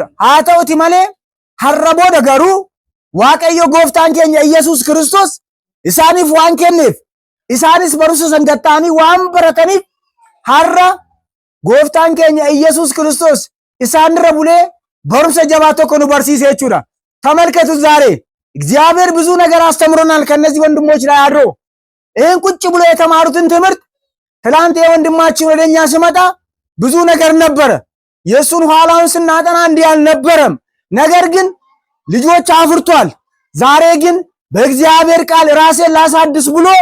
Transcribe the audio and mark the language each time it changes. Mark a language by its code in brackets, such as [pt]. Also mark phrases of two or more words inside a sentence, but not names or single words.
[om] Haa ta'uti malee har'a booda garuu Waaqayyo gooftaan keenya Iyyasuus Kiristoos isaaniif waan kenneef isaanis barumsa sangattaanii waan barataniif har'a gooftaan keenya Iyyasuus Kiristoos isaanirra bulee barumsa jabaa tokko nu barsiise jechuudha. [am] ተመልከቱ ዛሬ እግዚአብሔር ብዙ ነገር አስተምሮናል ከነዚህ ወንድሞች ላይ አድሮ ይህን ቁጭ ብሎ የተማሩትን ትምህርት ትላንት የወንድማችን ወደኛ ሲመጣ ብዙ ነገር ነበረ። የሱን ኋላውን ስናጠና እንዲህ አልነበረም። ነገር ግን ልጆች አፍርቷል። ዛሬ ግን በእግዚአብሔር ቃል ራሴን ላሳድስ ብሎ